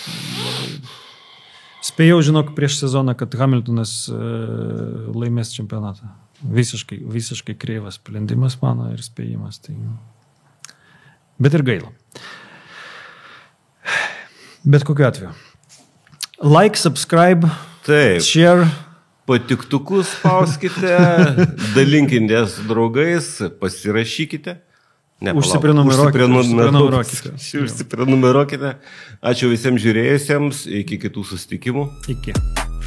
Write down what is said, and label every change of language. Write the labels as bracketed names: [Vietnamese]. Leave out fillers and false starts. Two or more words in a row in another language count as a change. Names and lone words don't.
[Lithuanian] Spėjau, žinok, prieš sezoną, kad Hamiltonas laimės čempionatą. Visiškai kreivas sprendimas mano ir spėjimas. Tai... Bet ir gaila. Bet kokiu atveju. [English] Like, subscribe, share. [Lithuanian] Patiktukus spauskite, dalinkitės su draugais, pasirašykite. Užsiprenumeruokite. Ačiū visiems žiūrėjusiems, iki kitų susitikimų. Iki.